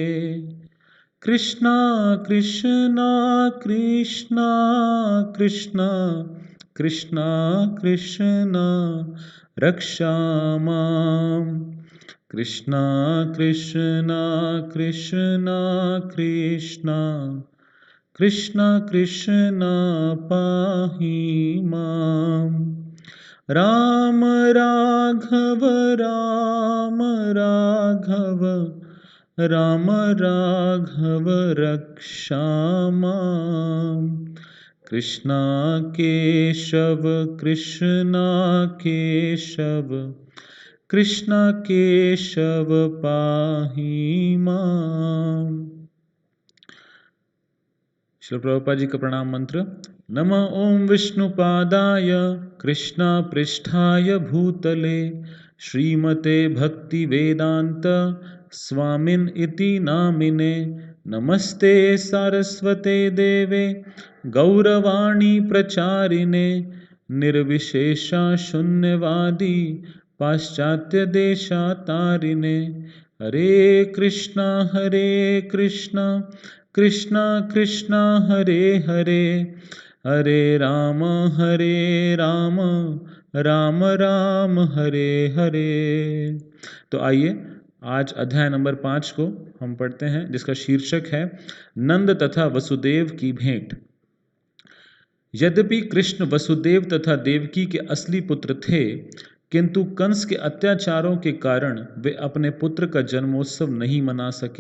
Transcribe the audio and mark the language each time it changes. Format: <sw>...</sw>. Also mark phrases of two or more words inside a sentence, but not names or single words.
<sa>कृष्णा कृष्णा कृष्णा कृष्णा कृष्णा कृष्णा रक्षा मां कृष्णा कृष्णा कृष्णा कृष्णा कृष्णा कृष्णा पाहि मां राम राघव राम राघव राम राघव रक्षा मां कृष्णा केशव कृष्णा केशव कृष्णा केशव पाहि मां।</sa> <hi>श्री प्रभुपाद जी का प्रणाम मंत्र।</hi> <sa>नमः ओम विष्णुपादाय कृष्णा पृष्ठाय भूतले श्रीमते भक्ति वेदांत स्वामिन इति नामिने नमस्ते सारस्वते देवे गौरवाणी प्रचारिणे निर्विशेषा शून्यवादी पाश्चात्य देशातारिणे हरे कृष्णा कृष्णा कृष्णा हरे हरे हरे राम राम राम हरे हरे।</sa> <hi>तो आइए आज अध्याय नंबर 5 को हम पढ़ते हैं जिसका शीर्षक है नंद तथा वसुदेव की भेंट। यद्यपि कृष्ण वसुदेव तथा देवकी के असली पुत्र थे किंतु कंस के अत्याचारों के कारण वे अपने पुत्र का जन्मोत्सव नहीं मना सके।</hi>